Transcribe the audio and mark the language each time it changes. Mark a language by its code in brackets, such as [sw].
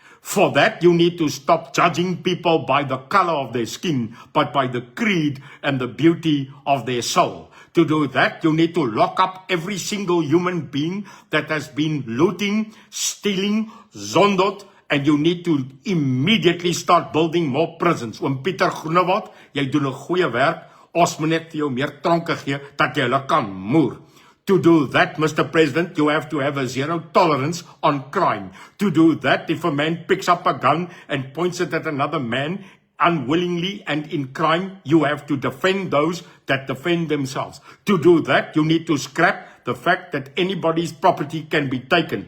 [en] For that, you need to stop judging people by the color of their skin, but by the creed and the beauty of their soul. To do that, you need to lock up every single human being that has been looting, stealing, zondot, and you need to immediately start building more prisons. [af] Oom Pieter Groenewald, jy doen 'n goeie werk. Ons moet net vir jou meer tronke gee dat jy hulle kan moer. [en] To do that, Mr. President, you have to have a zero tolerance on crime. To do that, if a man picks up a gun and points it at another man unwillingly and in crime, you have to defend those that defend themselves. To do that, you need to scrap the fact that anybody's property can be taken.